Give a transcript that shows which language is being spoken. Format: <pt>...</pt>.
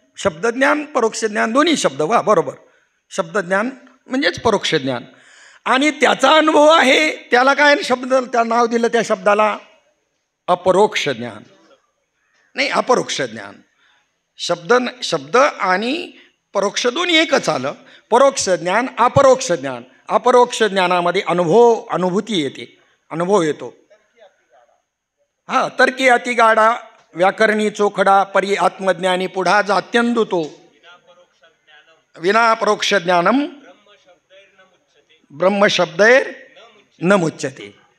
<mr>शब्दज्ञान परोक्ष ज्ञान दोन्ही शब्द, वा बरोबर. शब्दज्ञान म्हणजेच परोक्ष ज्ञान. आणि त्याचा अनुभव आहे त्याला काय शब्द, त्या नाव दिलं त्या शब्दाला अपरोक्ष ज्ञान. नाही, अपरोक्ष ज्ञान. शब्द आणि परोक्ष दोन्ही एकच आलं. परोक्ष ज्ञान, अपरोक्ष ज्ञान. अपरोक्ष ज्ञानामध्ये अनुभूती येते, अनुभव येतो. हा, तर्की अति गाडा, व्याकरणी चोखडा, परी आत्मज्ञानी पुढा जात्यंदू तो.</mr> <sa>विना परोक्ष ज्ञानम ब्रह्मशब्दैर न मुच्यते.</sa>